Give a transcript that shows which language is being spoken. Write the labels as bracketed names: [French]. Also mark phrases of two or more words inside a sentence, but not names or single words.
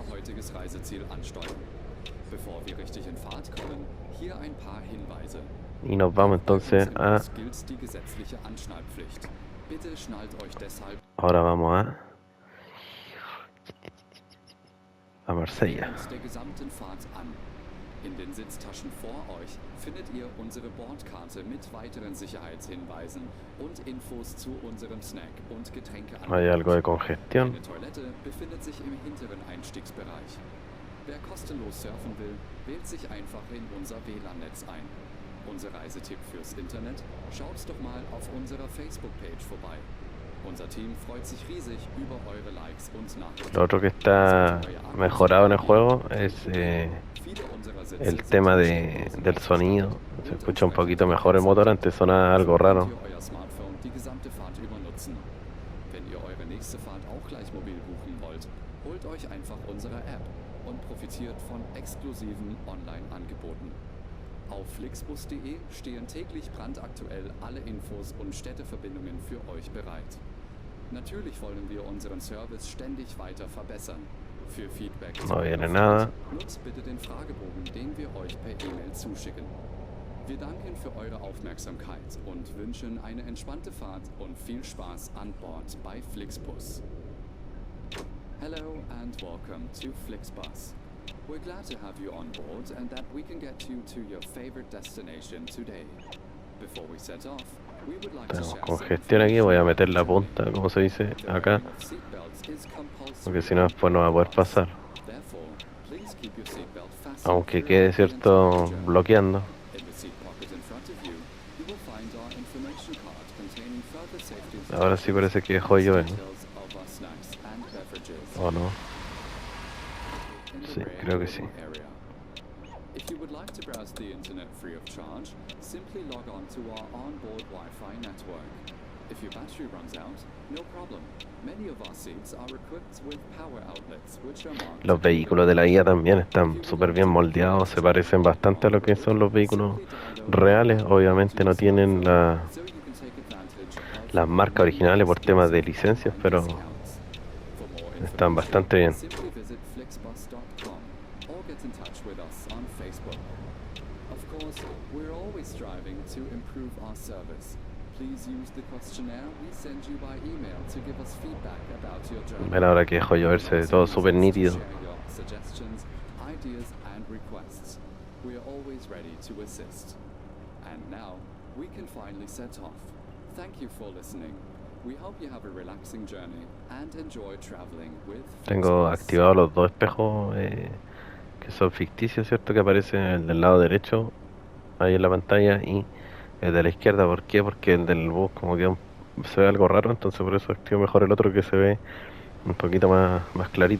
[Spanish] Y nos vamos entonces ahora vamos a Marsella. [German] In den Sitztaschen vor euch findet ihr unsere Bordkarte mit weiteren Sicherheitshinweisen und Infos zu unserem Snack- und Getränkeangebot. [Spanish] Hay algo de congestión. [German] Eine Toilette befindet sich im hinteren Einstiegsbereich. Wer kostenlos surfen will, wählt sich einfach in unser WLAN-Netz ein. Unser Reisetipp fürs Internet? Schaut doch mal auf unserer Facebook-Page vorbei. Unser Team freut sich riesig über eure Likes und Nachrichten. [Spanish] Lo otro que está mejorado en el juego es el tema del sonido. Se escucha un poquito mejor el motor, antes sonaba algo raro. [German] Wenn ihr eure nächste Fahrt auch gleich mobil buchen wollt, holt euch einfach unsere App und profitiert von exklusiven Online-Angeboten. Auf flixbus.de stehen täglich brandaktuell alle Infos und Städteverbindungen für euch bereit. Natürlich wollen wir unseren Service ständig weiter verbessern. Für Feedback nutzt bitte den Fragebogen, den wir euch per E-Mail zuschicken. Wir danken für eure Aufmerksamkeit und wünschen eine entspannte Fahrt und viel Spaß an Bord bei Flixbus. [English] Hello and welcome to Flixbus. We're glad to have you on board and that we can get you to your favorite destination today. Before we set off, we would like to [Spanish] Tenemos [English] share [Spanish] congestión aquí, voy a meter la punta, como se dice acá, porque si no después no va a poder pasar. Aunque quede cierto bloqueando. Ahora sí parece que dejó yo, ¿o no? Sí, creo que sí. [English] If you would like to browse the internet free of charge, simply log on to our onboard Wi-Fi network. If your battery runs out, no problem. Many of our seats are equipped with power outlets, which are marked. [Spanish] Los vehículos de la IA también están súper bien moldeados, se parecen bastante a lo que son los vehículos reales. Obviamente no tienen las marcas originales por temas de licencias, pero están bastante bien. [English] Get in touch with us on Facebook. Of course, we're always striving to improve our service. Please use the questionnaire we send you by email to give us feedback about your journey. [Spanish] Ven ahora que dejó lloverse todo súper nítido. [English] Suggestions, ideas and requests. We are always ready to assist. And now, we can finally set off. Thank you for listening. We hope you have a relaxing journey and enjoy traveling with [Spanish] Tengo activados los dos espejos que son ficticios, ¿cierto? Que aparece el del lado derecho ahí en la pantalla y el de la izquierda. ¿Por qué? Porque el del bus como que se ve algo raro, entonces por eso activo mejor el otro que se ve un poquito más clarito.